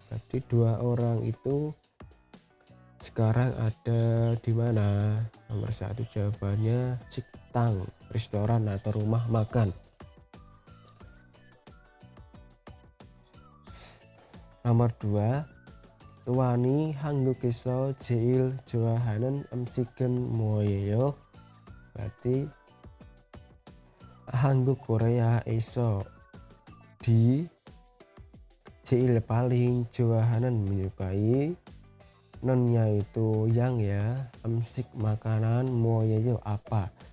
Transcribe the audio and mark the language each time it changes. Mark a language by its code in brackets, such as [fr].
[id] Berarti dua orang itu sekarang ada di mana? Nomor 1 jawabannya 식당, restoran atau rumah makan. Nomor 2, tuani [ko] 한국에서 제일 좋아하는 음식은 뭐예요? [id] Berarti 한국 Korea에서 di 제일 paling, 좋아하는 menyukai, nonnya itu yang ya, 음식 makanan, 뭐예요 apa.